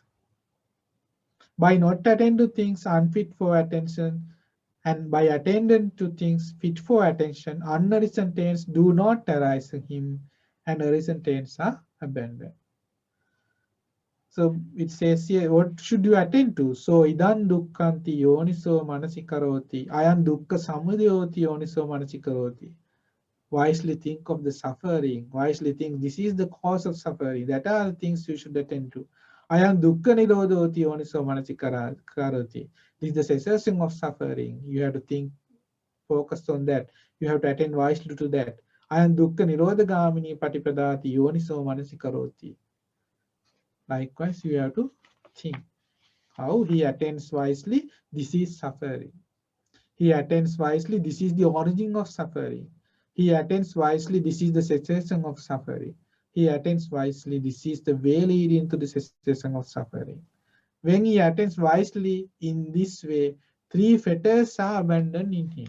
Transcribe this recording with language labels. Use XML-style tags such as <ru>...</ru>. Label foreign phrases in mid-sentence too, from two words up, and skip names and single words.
<en>By not attending to things unfit for attention, and by attending to things fit for attention, unarisen taints do not arise in him, and arisen taints are abandoned. So it says here, what should you attend to?</en> <pi>So idan dukkhanti yoniso manasikaroti, ayan dukkha samudayoti yoniso manasikaroti.</pi> <en>Wisely think of the suffering, wisely think this is the cause of suffering. That are the things you should attend to.</en> <pi>Ayam dukkha nirodhoti yoniso manasikaroti.</pi> <en>This is the cessation of suffering. You have to think, focus on that. You have to attend wisely to that.</en> <pi>Ayam dukkha nirodhagamini patipadati yoniso manasikaroti.</pi> <en>Likewise, you have to think how he attends wisely. This is suffering. He attends wisely. This is the origin of suffering. He attends wisely. This is the cessation of suffering. He attends wisely. This is the way leading to the cessation of suffering. When he attends wisely in this way, three fetters are abandoned in him.</en>